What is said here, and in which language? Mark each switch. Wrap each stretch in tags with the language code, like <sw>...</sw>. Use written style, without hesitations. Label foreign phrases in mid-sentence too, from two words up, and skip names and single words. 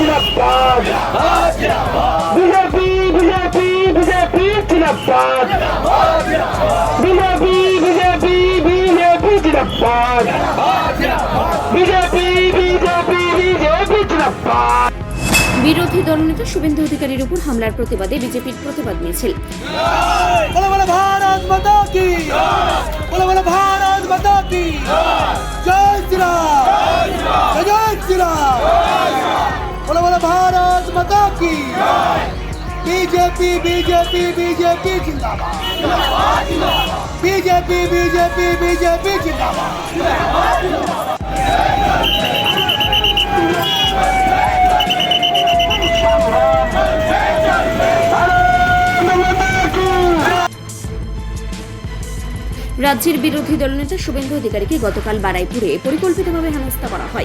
<hi>जिंदाबाद बीजेपी बीजेपी बीजेपी जिंदाबाद बीजेपी बीजेपी बीजेपी जिंदाबाद बीजेपी बीजेपी बीजेपी जिंदाबाद।</hi> <bn>বিরোধী দলনেতা শুভেন্দু অধিকারীর উপর হামলার প্রতিবাদে বিজেপির প্রতিবাদ মিছিল।</bn> <hi>बोलो बोलो भारत माता की, बोलो बोलो भारत माता की, जय श्रीराम, जय श्रीराम, बोलो बोलो भारत माता की। बीजेपी बीजेपी बीजेपी जिंदाबाद, बीजेपी बीजेपी बीजेपी जिंदाबाद।</hi> <bn>রাজ্যের বিরোধী দলনেতা শুভেন্দু অধিকারীকে গতকাল বারাইপুরে পরিকল্পিতভাবে হেনস্থা করা হয়।</bn>